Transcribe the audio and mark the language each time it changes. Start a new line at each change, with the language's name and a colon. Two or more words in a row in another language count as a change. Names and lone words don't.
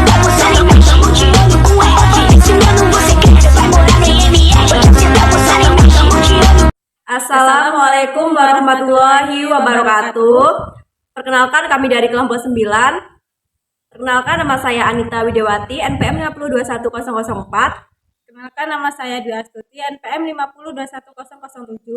Arabic: tá postando embaixo, tirando com R, ensinando você que você vai morar na MR, você tá postando embaixo, tirando. السلام عليكم ورحمة الله وبركاته.
Indonesian: Perkenalkan kami dari kelompok 9. Perkenalkan nama saya Anita Widewati, NPM 5021004. Kenalkan nama saya Dwi Astuti, NPM 5021007.